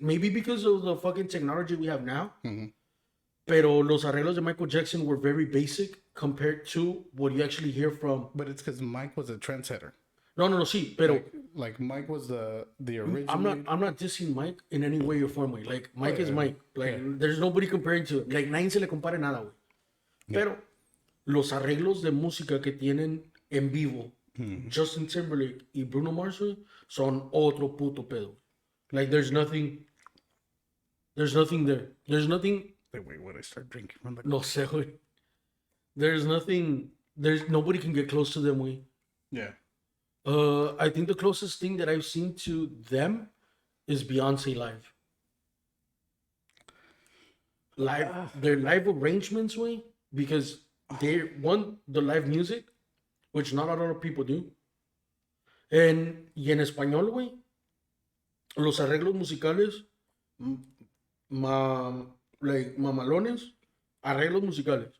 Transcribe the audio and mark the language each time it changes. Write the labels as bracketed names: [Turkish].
[English] Maybe because of the fucking technology we have now. [Spanish] Pero los arreglos de Michael Jackson [English] were very basic compared to what you actually hear from. But it's because Mike was a trendsetter. [Spanish] No, sí, pero [English] Like Mike was the original. I'm not dissing Mike in any way or form, way. Like Mike is Mike. Like there's nobody comparing to it. Like [Spanish] nadie se le compare nada, güey. Pero los arreglos de música que tienen en vivo Justin Timberlake y Bruno Mars, güey, son otro puto pedo. [English] Like there's nothing there. There's nothing. Wait, what? I start drinking from the. [Spanish] No sé, güey. [English] There's nothing. There's nobody can get close to them, güey. Yeah. I think the closest thing that I've seen to them is Beyonce live. Their live arrangements, way, because they want the live music, which not a lot of people do. [Spanish] Y en español, güey, los arreglos musicales, m- mamalones, arreglos musicales.